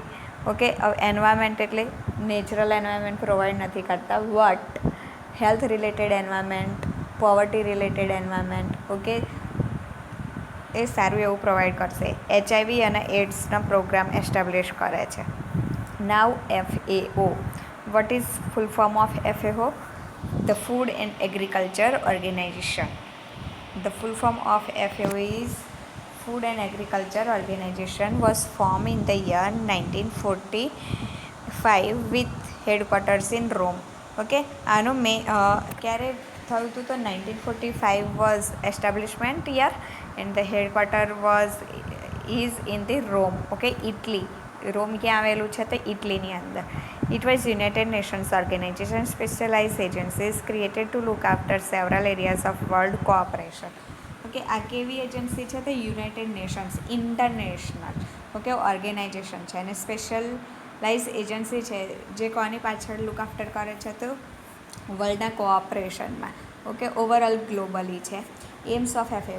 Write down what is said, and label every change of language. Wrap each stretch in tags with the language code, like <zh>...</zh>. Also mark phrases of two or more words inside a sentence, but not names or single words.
<en>Okay, environment એટલે natural environment provide</en> <gu>નથી કરતા,</gu> <en>but health related environment, poverty related environment, okay,</en> <gu>એ સારું એવું</gu> <en>પ્રોવાઈડ કરશે.</en> <gu>HIV અને એઇડ્સનો</gu> <en>program establish</en> <gu>કરે છે.</gu> <en>Now FAO. What is full form of FAO? The Food and Agriculture Organization. The full form of FAO is Food and Agriculture Organization, was formed in the year 1945 with headquarters in Rome.</en> <gu>Okay, આનું ક્યારે થયું હતું?</gu> <en>તો 1945 was establishment year and the headquarter is in the Rome. Okay, Italy.</en> <gu>રોમ ક્યાં આવેલું છે? તો ઇટલીની અંદર.</gu> <en>It was United Nations organization, specialized agencies created to look after several areas of world cooperation.</en> <gu>ઓકે, આ કેવી એજન્સી છે? તો</gu> <en>United Nations international, okay, organization</en> <gu>છે, અને</gu> <en>specialize agency</en> <gu>છે જે કોની પાછળ</gu> <en>look after</en> <gu>કરે છે? તો વર્લ્ડના કોઓપરેશનમાં.</gu> <en>okay, overall globally</en> <gu>છે.</gu> <en>Aims of FAO.</en>